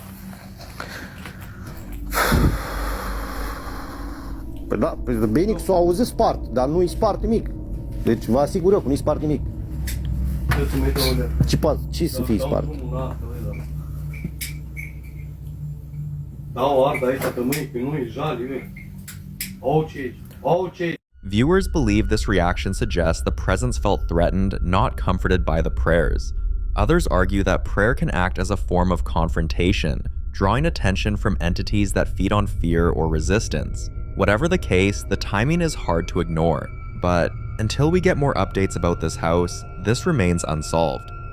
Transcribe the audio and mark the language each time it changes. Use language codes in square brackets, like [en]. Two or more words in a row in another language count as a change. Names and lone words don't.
[ro] Păi da, bine că s-o auzi spart, dar nu-i spart nimic. Deci vă asigur eu că nu-i spart nimic. Ce să fie spart? Da, o ardă aici, că mâine pe noi, jali, vei. [en] Viewers believe this reaction suggests the presence felt threatened, not comforted by the prayers. Others argue that prayer can act as a form of confrontation, drawing attention from entities that feed on fear or resistance. Whatever the case, the timing is hard to ignore. But until we get more updates about this house, this remains unsolved.